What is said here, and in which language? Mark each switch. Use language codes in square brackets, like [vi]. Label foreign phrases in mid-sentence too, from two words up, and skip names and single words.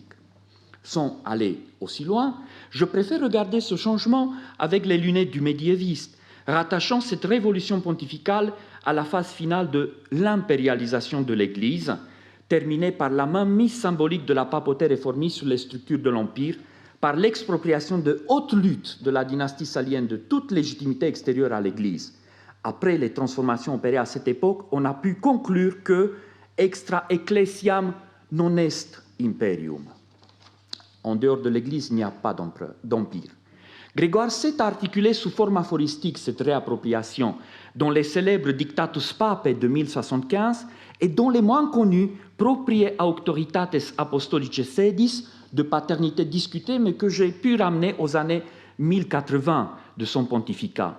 [fr] Sans aller aussi loin, je préfère regarder ce changement avec les lunettes du médiéviste, rattachant cette révolution pontificale à la phase finale de l'impérialisation de l'Église, terminée par la mainmise symbolique de la papauté réformiste sur les structures de l'Empire, par l'expropriation de haute lutte de la dynastie salienne de toute légitimité extérieure à l'Église. Après les transformations opérées à cette époque, on a pu conclure que [la] extra ecclesiam non est imperium. [fr] En dehors de l'Église, il n'y a pas d'empire. Grégoire VII a articulé sous forme aphoristique cette réappropriation dans les célèbres Dictatus Papae de 1075 et dans les moins connus Propriae Auctoritates Apostolicae Sedis, de paternité discutée, mais que j'ai pu ramener aux années 1080 de son pontificat.